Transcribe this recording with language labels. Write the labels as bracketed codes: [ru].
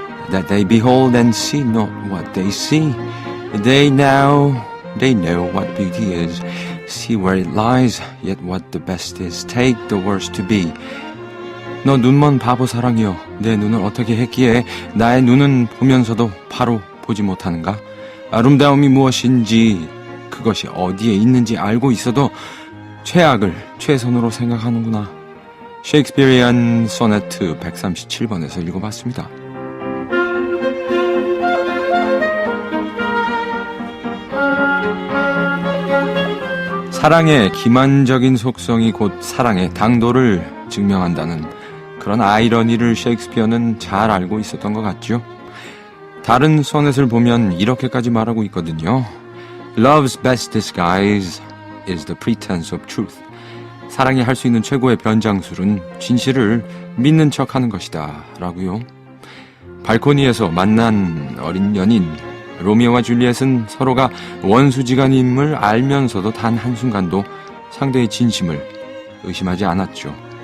[en] That they behold and see not what they see. They know what beauty is. See where it lies, yet what the best is. Take the worst to be. [ko] 너 눈먼 바보 사랑이여, 내 눈을 어떻게 했기에 나의 눈은 보면서도 바로 보지 못하는가? 아름다움이 무엇인지, 그것이 어디에 있는지 알고 있어도 최악을 최선으로 생각하는구나. 셰익스피어리안 소네트 137번에서 읽어봤습니다. 사랑의 기만적인 속성이 곧 사랑의 당도를 증명한다는 그런 아이러니를 셰익스피어는 잘 알고 있었던 것 같죠. 다른 소넷을 보면 이렇게까지 말하고 있거든요. [en] Love's best disguise is the pretense of truth. [ko] 사랑이 할 수 있는 최고의 변장술은 진실을 믿는 척하는 것이다 라고요. 발코니에서 만난 어린 연인 로미오와 줄리엣은 서로가 원수지간임을 알면서도 단 한순간도 상대의 진심을 의심하지 않았죠.